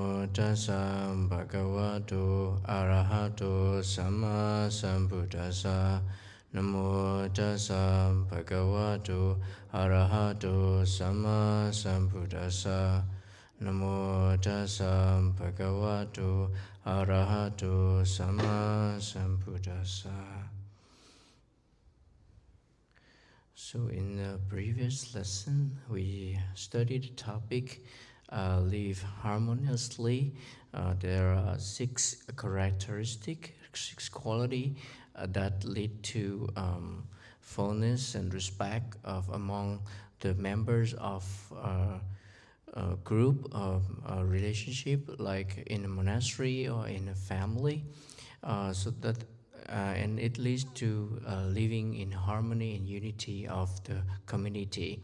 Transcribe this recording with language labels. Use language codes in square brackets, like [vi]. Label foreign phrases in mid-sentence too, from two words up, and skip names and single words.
[pi] tassa bhagavato arahato samma sambuddhassa. Namo tassa bhagavato arahato samma sambuddhassa. Namo tassa bhagavato arahato samma sambuddhassa. [en] So in the previous lesson, we studied the topic live harmoniously. There are 6 characteristics, 6 qualities that lead to fullness and respect of among the members of a group of relationship, like in a monastery or in a family, and it leads to living in harmony and unity of the community.